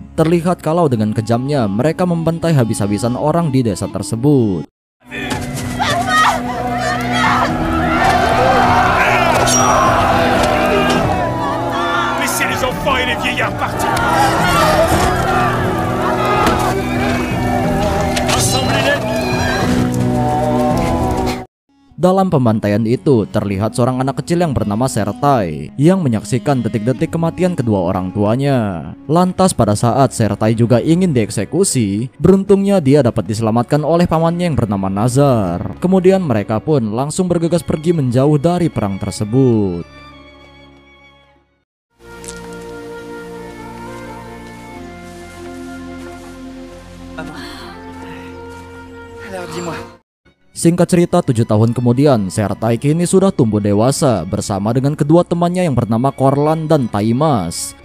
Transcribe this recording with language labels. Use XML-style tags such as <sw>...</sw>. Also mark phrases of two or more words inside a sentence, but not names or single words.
<id>Terlihat kalau dengan kejamnya mereka membantai habis-habisan orang di desa tersebut.</id> <fr>Laissez les enfants et les vieillards partir!</fr> <id>Dalam pembantaian itu, terlihat seorang anak kecil yang bernama Sertai yang menyaksikan detik-detik kematian kedua orang tuanya. Lantas pada saat Sertai juga ingin dieksekusi, beruntungnya dia dapat diselamatkan oleh pamannya yang bernama Nazar. Kemudian mereka pun langsung bergegas pergi menjauh dari perang tersebut.</id> <fr>Alors dis-moi.</fr> <id>Singkat cerita, 7 tahun kemudian, Sertai kini sudah tumbuh dewasa bersama dengan kedua temannya yang bernama Korlan dan Taimas.</id>